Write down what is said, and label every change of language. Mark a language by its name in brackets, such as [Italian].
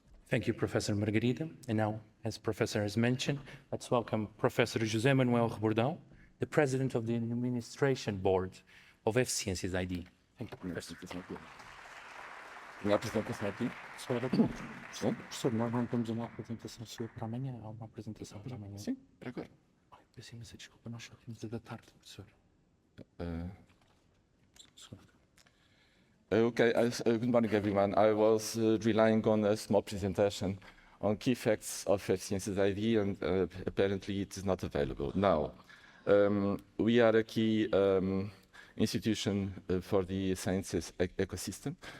[English] Thank you, Professor Margarida. And now, as Professor has mentioned, let's welcome Professor José Manuel Rebordão, the President of the Administration Board of FCiências.ID. Thank you, Professor. [Portuguese] Minha apresentação aqui? Sim. Professor, nós não temos uma apresentação sua para amanhã. Há uma apresentação para amanhã. Sim, para agora. Peço imensa desculpa, nós só temos a da tarde, professor. [English] Okay, good morning, everyone. I was relying on a small presentation on key facts of FCiências.ID, and apparently it is not available. Now, we are a key institution for the sciences ecosystem.